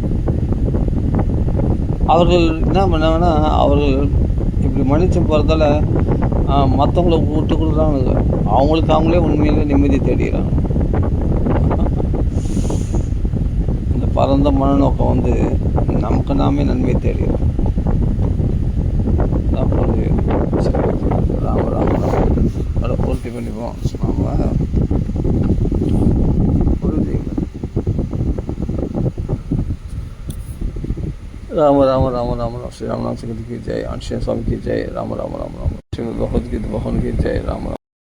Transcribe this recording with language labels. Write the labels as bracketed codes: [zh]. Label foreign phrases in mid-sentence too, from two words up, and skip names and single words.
[ta] அவர்கள் என்ன பண்ணாங்கன்னா, அவர்கள் இப்படி மன்னிச்சு போகிறதால மற்றவங்கள விட்டு கொடுக்குறாங்க, அவங்களுக்கு அவங்களே உண்மையிலே நிம்மதி தேடிக்கிறாங்க. இந்த பரந்த மனநோக்கம் வந்து நமக்கு நாமே நன்மை தேடிக்கிறோம். அப்போது சரி, ராம ராம ராம அதை பூர்த்தி பண்ணிப்போம். [hi] நாம் राम राम राम राम राम श्री रामनाथ की जय, आंशिया स्वामी की जय, राम राम राम राम, श्रीमद् भगवद गीता भगवान की जय, राम राम।